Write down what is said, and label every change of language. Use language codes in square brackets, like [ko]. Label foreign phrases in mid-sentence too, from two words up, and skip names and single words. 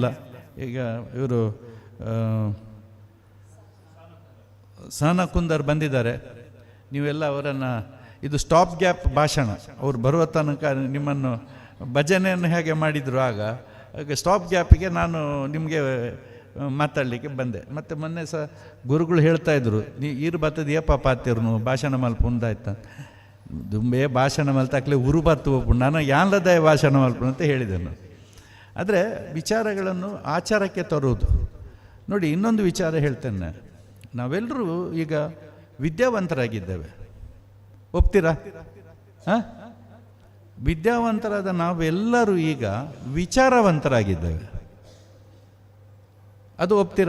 [kn] ಈಗ ಇವರು ಸಹನಾ ಕುಂದರ್ ಬಂದಿದ್ದಾರೆ, ನೀವೆಲ್ಲ ಅವರನ್ನು, ಇದು [en] stop gap [kn] ಭಾಷಣ. ಅವರು ಬರುವ ತನಕ ನಿಮ್ಮನ್ನು ಭಜನೆಯನ್ನು ಹೇಗೆ ಮಾಡಿದರು ಆಗ [en] stop gapige [kn] ನಾನು ನಿಮಗೆ ಮಾತಾಡಲಿಕ್ಕೆ ಬಂದೆ. ಮತ್ತು ಮೊನ್ನೆ ಸಹ ಗುರುಗಳು ಹೇಳ್ತಾಯಿದ್ರು, [tcy] ಈರು ಬರ್ತದೆಯಪ್ಪ ಪಾತಿರ್ನು ಭಾಷಣ ಮಲ್ಪ ಉಂದಾಯ್ತ ದುಂಬೆ ಭಾಷಣ ಮಲ್ತಾಕ್ಲೆ ಉರು ಬರ್ತು ಹೋಗ್ಬಿಟ್ಟು ನಾನು ಯಾನ್ಲದ ಭಾಷಣ ಮಲ್ಪ [kn] ಅಂತ ಹೇಳಿದೆನು. ಆದರೆ ವಿಚಾರಗಳನ್ನು ಆಚಾರಕ್ಕೆ ತರುವುದು. ನೋಡಿ, ಇನ್ನೊಂದು ವಿಚಾರ ಹೇಳ್ತೇನೆ. ನಾವೆಲ್ಲರೂ ಈಗ ವಿದ್ಯಾವಂತರಾಗಿದ್ದೇವೆ, ಒಪ್ತೀರಾ? ಹಾಂ, ವಿದ್ಯಾವಂತರಾದ ನಾವೆಲ್ಲರೂ ಈಗ ವಿಚಾರವಂತರಾಗಿದ್ದೇವೆ, ಅದು ಒಪ್ತೀರಾ?